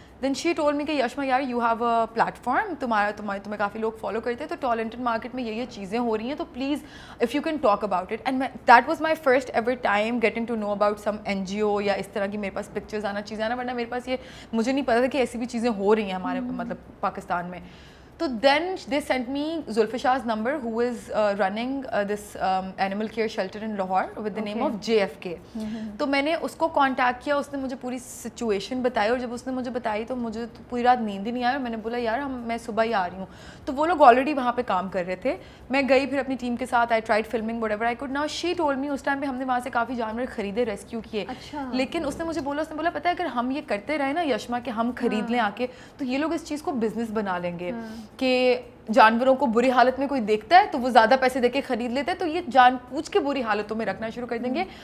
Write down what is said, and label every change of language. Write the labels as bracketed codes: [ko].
[en] then she told me [ur] کہ یشما یار [en] you have a platform, [ur] تمہیں کافی لوگ فالو کرتے ہیں, تو ٹالنٹڈ مارکیٹ میں یہ چیزیں ہو رہی ہیں, تو [en] Please if you can talk about it. And that was my first ever time getting to know about some [ur] NGO یا اس طرح کی میرے پاس پکچرز آنا, چیزیں آنا, ورنہ میرے پاس یہ مجھے نہیں پتا تھا کہ ایسی بھی چیزیں ہو رہی ہیں ہمارے مطلب پاکستان میں. [en] تو then they sent me Zulfishaz number who is running this animal care shelter in Lahore with the name of JFK. [ur] تو میں نے اس کو کانٹیکٹ کیا, اس نے مجھے پوری سچویشن بتائی, اور جب اس نے مجھے بتائی تو مجھے پوری رات نیند ہی نہیں آئی, اور میں نے بولا یار میں صبح ہی آ رہی ہوں. تو وہ لوگ آلریڈی وہاں پہ کام کر رہے تھے, میں گئی پھر اپنی ٹیم کے ساتھ, [en] I tried filming whatever I could. Now she told me, [ur] اس time پہ ہم نے وہاں سے کافی جانور خریدے, ریسکیو کیے, لیکن اس نے مجھے بولا پتہ ہے اگر ہم یہ کرتے رہے نا یشما کہ ہم خرید لیں آ کے, تو یہ لوگ اس چیز کو بزنس بنا لیں گے کہ جانوروں کو بری حالت میں کوئی دیکھتا ہے تو وہ زیادہ پیسے دے کے خرید لیتے ہیں, تو یہ جان پوچھ کے بری حالتوں میں رکھنا شروع کر دیں گے.